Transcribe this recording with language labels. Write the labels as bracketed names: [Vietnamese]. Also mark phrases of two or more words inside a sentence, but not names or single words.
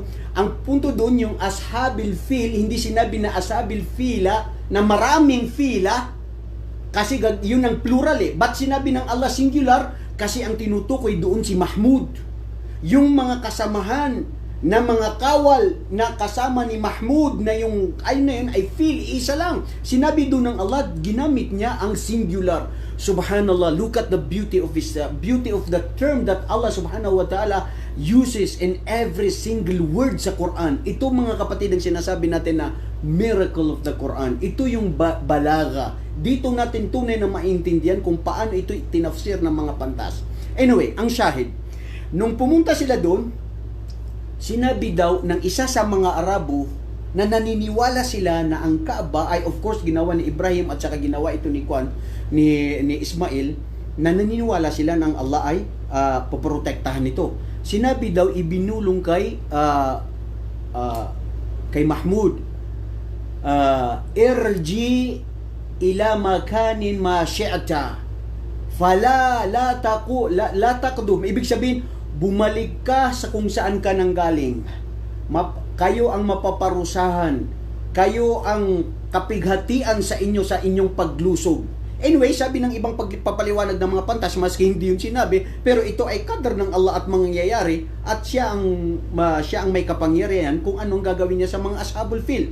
[Filipino] Ang punto doon, yung [Arabic] أصحاب الفيل, [Filipino] hindi sinabi na [Arabic] أصحاب الفيلة [Filipino] na maraming fila, kasi yun ang plural eh. Ba't sinabi ng Allah singular? Kasi ang tinutukoy doon si Mahmud. Yung mga kasamahan na mga kawal na kasama ni Mahmud na yung ay na yun ay feel isa lang. Sinabi doon ng Allah, ginamit niya ang singular. [English] Subhanallah, look at the beauty of his beauty of the term that Allah [Arabic] سبحانه وتعالى [English] uses in every single word sa Quran. [Filipino] Ito mga kapatid ang sinasabi natin na [English] miracle of the Quran. [Filipino] Ito yung balaga. Dito natin tunay na maintindihan kung paano ito tinafsir ng mga pantas. Anyway, ang shahid, nung pumunta sila doon, sinabi daw ng isa sa mga Arabo na naniniwala sila na ang Kaaba ay of course ginawa ni Ibrahim at saka ginawa ito ni Ismail, na naniniwala sila ng Allah ay poprotektahan nito. Sinabi daw ibinulong kay Mahmud, [Arabic] ارجع إلى مكان ما شئت فلا لا تقدم. [Filipino] Ibig sabihin, bumalik ka sa kung saan ka nang galing. kayo ang mapaparusahan, kayo ang kapighatian sa inyong paglusog. Anyway, sabi ng ibang pagpapaliwanag ng mga pantas, maski hindi yung sinabi, pero ito ay kadar ng Allah at mangyayari, at siya ang may kapangyarihan kung anong gagawin niya sa mga [Arabic] أصحاب الفيل.